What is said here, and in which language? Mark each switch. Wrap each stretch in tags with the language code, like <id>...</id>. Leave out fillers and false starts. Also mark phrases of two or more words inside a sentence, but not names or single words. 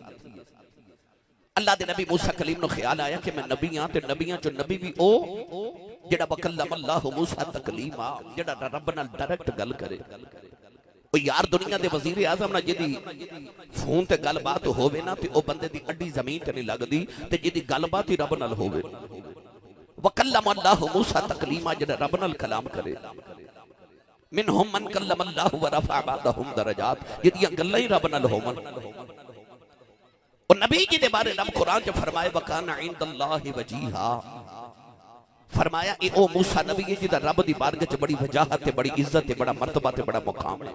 <pa>اللہ دے نبی موسیٰ کلیم نوں خیال آیا کہ میں نبی ہاں تے نبیاں چوں نبی بھی او جیہڑا</pa> <ar>وكلم الله موسى تكليما,</ar> <pa>جیہڑا رب نال ڈائریکٹ گل کرے. او یار دنیا دے وزیر اعظم نا جدی فون تے گل بات ہووے نا تے او بندے دی اڈی زمین تے نہیں لگدی، تے جدی گل بات ہی رب نال ہووے.</pa> <ar>وكلم الله موسى تكليما,</ar> <pa>جیہڑا رب نال کلام کرے.</pa> <ar>منهم من كلم الله و رفع بعضهم درجات,</ar> <pa>جدیاں گلاں ہی رب نال ہوون. اور نبی جی دے بارے رب قرآن چ فرمائے</pa> <ar>وكان عند الله وجيها,</ar> <pa>فرمایا اے او موسیٰ نبی ہے جدا رب دی بارگاہ چ بڑی وجاہت تے بڑی عزت تے بڑا مرتبہ تے بڑا مقام ہے.</pa>